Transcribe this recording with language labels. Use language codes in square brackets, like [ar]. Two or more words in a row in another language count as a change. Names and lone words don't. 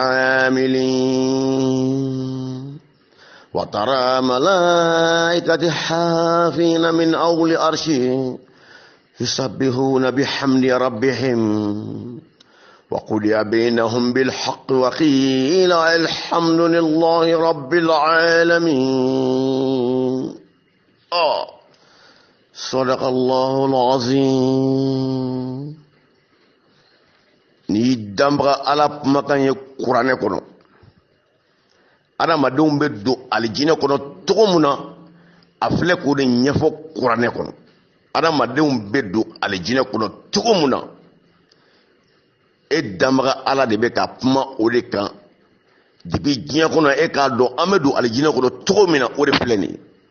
[ar] العاملين وترى ملائكة حافين من أول عرشه يسبحون بحمد ربهم وقضي بينهم بالحق وقيل الحمد لله رب العالمين صدق الله العظيم [bm] ni dambra ala kumakan ye kuranɛ kɔnɔ adamadenw bɛ don alijinɛ kɔnɔ cogo min na a filɛ k'o de ɲɛfɔ kuranɛ kɔnɔ adamadenw bɛ don alijinɛ kɔnɔ cogo min na e dambra ala de bɛ ka kuma o de kan depuis diɲɛ kɔnɔ e k'a dɔn an bɛ don alijinɛ kɔnɔ cogo min na o de filɛ nin ye